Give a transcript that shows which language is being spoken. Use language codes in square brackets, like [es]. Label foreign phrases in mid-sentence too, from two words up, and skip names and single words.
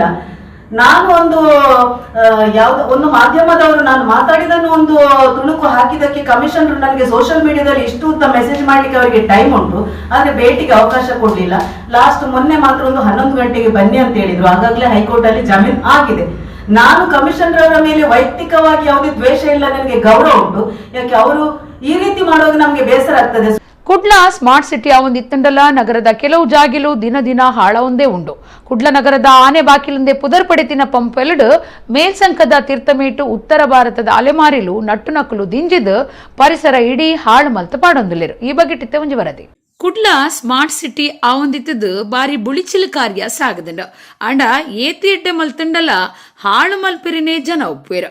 [kn] ನಾನು ಒಂದು ಮಾಧ್ಯಮದವರು ನಾನು ಮಾತಾಡಿದನ್ನು ಒಂದು ತುಣುಕು ಹಾಕಿದಕ್ಕೆ ಕಮಿಷನರ್ ನನಗೆ [en] social mediaದಲ್ಲಿ [kn] ಇಷ್ಟು ಉದ್ದ ಮೆಸೇಜ್ ಮಾಡ್ಲಿಕ್ಕೆ ಅವರಿಗೆ ಟೈಮ್ ಉಂಟು, ಆದ್ರೆ ಭೇಟಿಗೆ ಅವಕಾಶ ಕೊಡ್ಲಿಲ್ಲ. ಲಾಸ್ಟ್ ಮೊನ್ನೆ ಮಾತ್ರ ಒಂದು 11 ಗಂಟೆಗೆ ಬನ್ನಿ ಅಂತ ಹೇಳಿದ್ರು. ಆಗಾಗಲೇ ಹೈಕೋರ್ಟ್ ಅಲ್ಲಿ ಜಾಮೀನು ಆಗಿದೆ. ನಾನು ಕಮಿಷನರ್ ಅವರ ಮೇಲೆ ವೈಯಕ್ತಿಕವಾಗಿ ಯಾವುದೇ ದ್ವೇಷ ಇಲ್ಲ, ನನಗೆ ಗೌರವ ಉಂಟು. ಯಾಕೆ ಅವರು ಈ ರೀತಿ ಮಾಡುವಾಗ ನಮ್ಗೆ ಬೇಸರ ಆಗ್ತದೆ. [tcy] ಕುಡ್ಲ [en] smart cityಯ [tcy] ಒಂದಿತ್ತಂಡಲ ನಗರದ ಕೆಲವು ಜಾಗಿಲು ದಿನ ದಿನ ಹಾಳವೊಂದೇ ಉಂಡು. ಕುಡ್ಲ ನಗರದ ಆನೆ ಬಾಕಿಲಿಂದೆ ಪುದರ್ಪಡೆತಿನ ಪಂಪೆಲಡು ಮೇಲ್ಸಂಕದ ತೀರ್ಥಮೇಟು ಉತ್ತರ ಭಾರತದ ಅಲೆಮಾರಿಲು ನಟ್ಟು ನಕಲು ದಿಂಜಿದು ಪರಿಸರ ಇಡೀ ಹಾಳು ಮಲ್ತ ಪಾಡೊಂದುಲ್ಲೇರು. ಈ ಬಗ್ಗೆ ಟಿತ್ತೆ ಒಂಜಿ ವರದಿ. ಕುಡ್ಲ [en] smart city [tcy] ಆವೊಂದಿತ್ತದು ಬಾರಿ ಬುಳಿಚಿಲು ಕಾರ್ಯ ಸಾಗದಂಡ ಅಂಡ ಏತಿ ಎಡ್ಡೆ ಮಲ್ತಂಡಲ ಹಾಳು ಮಲ್ಪಿರಿನೇ ಜನ ಉಪ್ಪೇರು.